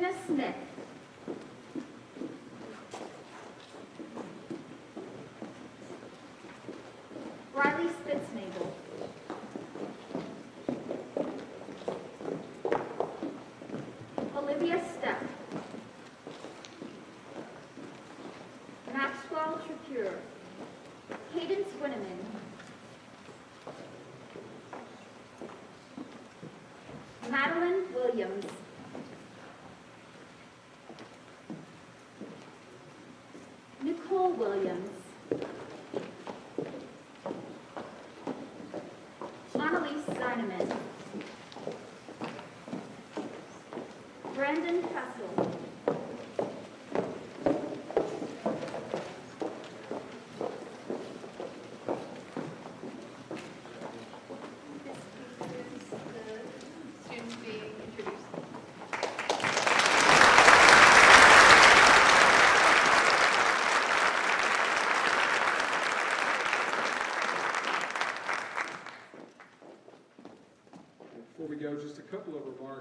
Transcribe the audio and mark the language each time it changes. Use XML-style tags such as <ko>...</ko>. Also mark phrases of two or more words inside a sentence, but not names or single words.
<en>Smith. Riley Spitznagel. Olivia Stepp. Maxwell Trapure. Cadence Winneman. Madeline Williams. Nicole Williams. Annalise Zineman. Brandon Fessel. This features the students being introduced. Before we go, just a couple of remarks.</en>